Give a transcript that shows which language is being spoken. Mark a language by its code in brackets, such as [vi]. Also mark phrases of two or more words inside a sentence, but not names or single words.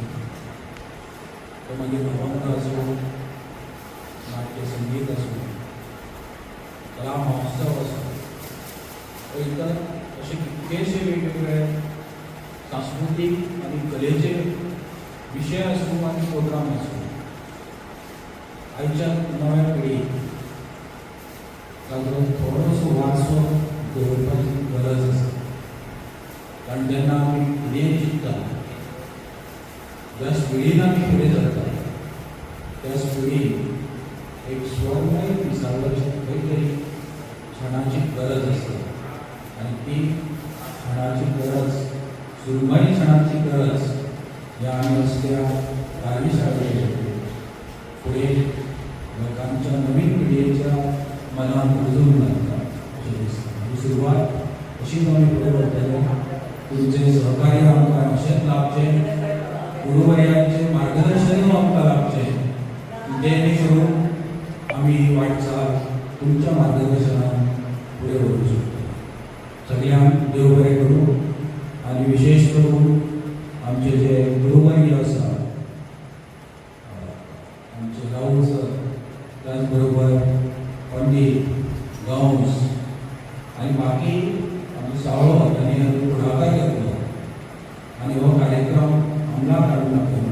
[kok] त्यामध्ये अभंग असो, नाट्य संगीत असो, कला महोत्सव असो, इतर असे कितकेसे वेगवेगळे सांस्कृतिक आणि कलेचे विषय असो आणि प्रोग्राम असो आईच्या नव्या पिढीक ताजो थोडोसो वारसो दवरपाची गरज आसा. कारण जेन्ना आमी पिढयेन शिकता ज्या पिढीन आमी फुडें सरता त्याच पिढीक एक स्वर्णमय विसावल्याची खंय तरी क्षणाची गरज आसता आणि ती क्षणाची गरज, सुरमई क्षणाची गरज या आम्ही असल्या कार्यशाळेचे पुढे लोकांच्या नवीन पिढीच्या मनात रुजवून लागतात अशी दिसता. ही सुरुवात अशीच आम्ही पुढे वळटले. तुमचे सहकार्य आमकां अशेंच लाभचे, गुरुवर्यांचे मार्गदर्शन आमकां लाभचे, जेणे करून आमी ही वाटचाल तुमच्या मार्गदर्शनान पुढे वळूंक शकतो. सगळ्यांक देव बरें करूं आणि विशेष करून आमचे जे गुरुवर्य आसा आमचे राहुल सर, त्याचबरोबर पंडित गांवस आणि बाकी आमचे सावळो त्यांनी पुढाकार घेतलो आणि हो कार्यक्रम अंमलात हाडून दाखयलो.